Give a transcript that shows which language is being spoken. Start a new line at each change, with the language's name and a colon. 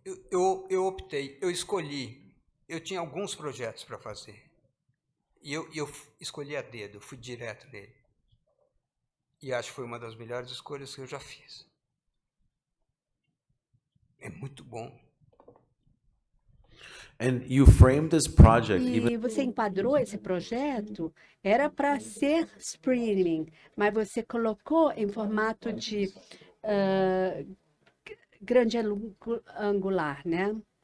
Portuguese: Eu optei, eu escolhi. Eu tinha alguns projetos para fazer. E eu escolhi a dedo, fui direto nele. E acho que foi uma das melhores escolhas que eu já fiz. É muito bom.
English: And you framed this project even
Portuguese: E você enquadrou esse projeto, era para ser streaming, mas você colocou em formato de grande angular, né?